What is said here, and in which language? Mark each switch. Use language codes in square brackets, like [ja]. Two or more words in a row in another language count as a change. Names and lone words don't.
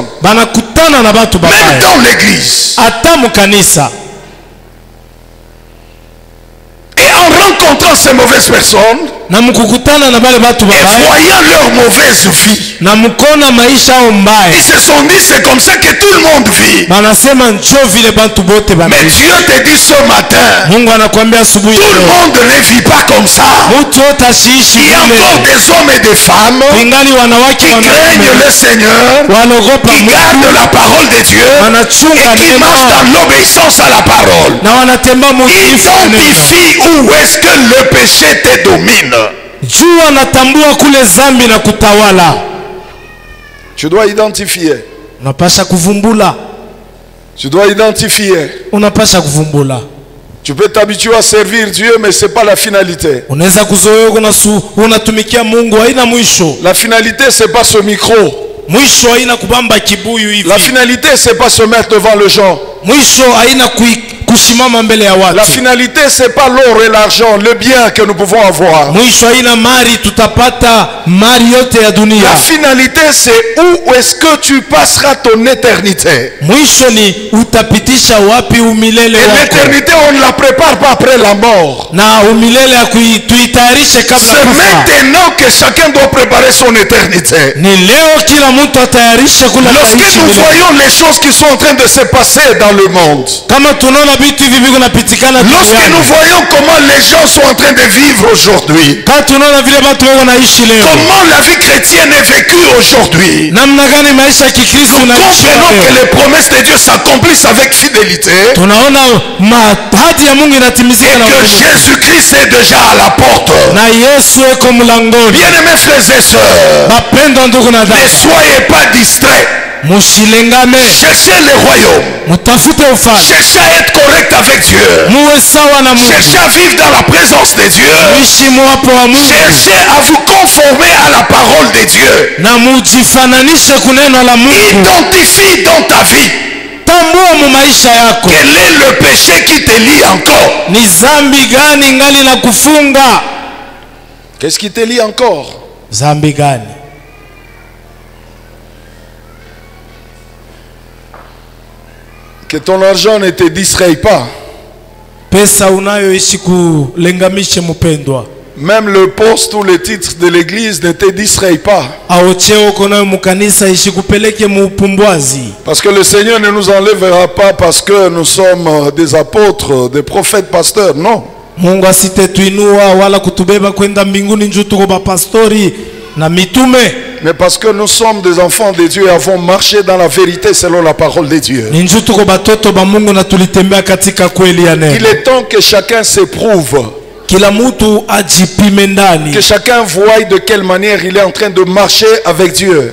[sw] Banakutana na batu [fr] Même [sw] babaya [fr] dans l'église. [sw] hata mkanisa. [fr] Et en rencontrant ces mauvaises personnes [sw] Na mkukutana na bale batu [fr] et [sw] babaya [fr] voyant leur mauvaise vie, [sw] na mkona maisha au [fr] ils [sw] mbaya, [fr] se sont dit c'est comme ça que tout le monde vit. [sw] banasema njo vile bantu bote [fr] Mais [sw] banaishi. [fr] Dieu te dit ce matin, [sw] Mungu anakuambia asubuhi [fr] tout le [sw] leo, [fr] monde ne vit pas comme ça. [sw] mtu yote asiishi [fr] Il y a encore [sw] vile. [fr] des hommes et des femmes [sw] Ingali wanawake [fr] qui craignent [sw] wanaume [fr] le Seigneur, [sw] wanaogopa [fr] qui gardent [sw] Mungu, [fr] la parole de Dieu [sw] wanachunga [fr] et qui marchent [sw] neno [fr] dans l'obéissance à la parole. [sw] na wanatembea mutiifu wa neno. [fr] Identifie où est-ce que le péché te domine. [sw] Juu anatambua kule zambi na kutawala. [fr] Tu dois identifier. [sw] Unapasha kuvumbula, [fr] Tu dois identifier. [sw] unapasha kuvumbula. [fr] Tu peux t'habituer à servir Dieu, mais ce n'est pas la finalité. [sw] Unaweza kuzoea unatumikia Mungu, haina mwisho. [fr] La finalité, ce n'est pas ce micro. [sw] Mwisho haina kubamba kibuyu hivi. [fr] La finalité, ce n'est pas se mettre devant les gens. [sw] Mwisho haina kusimama mbele ya watu. [fr] La finalité, ce n'est pas l'or et l'argent, le bien que nous pouvons avoir. [sw] Mwisho haina mali, tutapata mali yote ya dunia. [fr] La finalité, c'est où est-ce que tu passeras ton éternité. [sw] Mwisho ni utapitisha wapi umilele [fr] Et [sw] wako. [fr] l'éternité, on ne la prépare pas après la mort. [sw] Na umilele tuitayarishe kabla [fr] C'est [sw] kufa. [fr] maintenant que chacun doit préparer son éternité. [sw] Ni leo kila mtu atayarishe kula [fr] Lorsque [sw] taishi [fr] nous [sw] milele. [fr] voyons les choses qui sont en train de se passer dans le monde, [sw] Kama tunaona vitu hivi viko napitikana [fr] lorsque [sw] duniani. [fr] nous voyons comment les gens sont en train de vivre aujourd'hui, [sw] Kama tunaona vile watu wako naishi leo. [fr] comment la vie chrétienne est vécue aujourd'hui, [sw] Namna gani maisha ya Kikristo naishi [fr] comprenons que [sw] leo. [fr] les promesses de Dieu s'accomplissent avec fidélité [sw] Tunaona mahadi ya Mungu [fr] et [sw] inatimizika na [fr] que [sw] uaminifu. [fr] Jésus-Christ est déjà à la porte. [sw] Na Yesu eko mlangoni. [fr] Bien-aimés frères et sœurs, [sw] Mapendo ndugu na [fr] ne [sw] dada, [fr] soyez pas distraits. [sw] Mushilengame. [fr] Cherchez le royaume. [sw] Mutafute ufalme. [fr] Cherchez à être correct avec Dieu. [sw] Muwe sawa na Mungu. [fr] Cherchez à vivre dans la présence de Dieu. [sw] Muishi mwapo wa Mungu. [fr] Cherchez à vous conformer à la parole de Dieu. [sw] Na mujifananishe kuneno la Mungu. [fr] Identifie dans ta vie. [sw] Tambua mu maisha yako. [fr] Quel est le péché qui te lie encore? [sw] Ni zambi gani ngali na kufunga? [fr] Qu'est-ce qui te lie encore? [sw] Zambi gani? [fr] Que ton argent ne te distraie pas. [sw] Pesa unayoishi kulengamishe mpendwa. [fr] Même le poste ou le titre de l'église ne te distraie pas. Parce que le Seigneur ne nous enlèvera pas parce que nous sommes des apôtres, des prophètes, pasteurs. Non. [sw] Mungu asitetuinua wala kutubeba kwenda mbinguni njoo tuko bapastori na mitume. [fr] Mais parce que nous sommes des enfants de Dieu et avons marché dans la vérité selon la parole de Dieu. Il est temps que chacun s'éprouve. Que chacun voie de quelle manière il est en train de marcher avec Dieu.